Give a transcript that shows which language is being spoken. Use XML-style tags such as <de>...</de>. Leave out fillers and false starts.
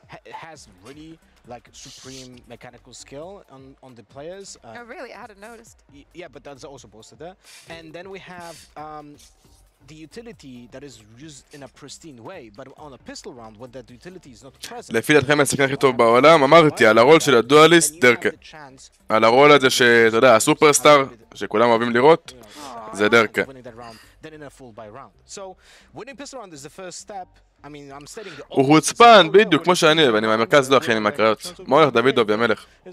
<en>Has really like supreme mechanical skill on the players. Oh really? I hadn't noticed. Yeah, but that's also posted there. And then we have the utility that is used in a pristine way, but on a pistol round when that utility is not present.</en> <he>לפי דעתכם השחקן הכי טוב בעולם, אמרתי על הרול של הדואליסט דרקה. על הרול הזה שאתה יודע, הסופרסטאר, שכולם אוהבים לראות, זה דרקה.</he> <en>Then in a full by round. So winning pistol round is the first step.</en> <he>הוא חוצפן, בדיוק, כמו שאני אוהב, אני מהמרכז לא אחי, אני מהקריות. מה הולך דוידוב, יא מלך?</he>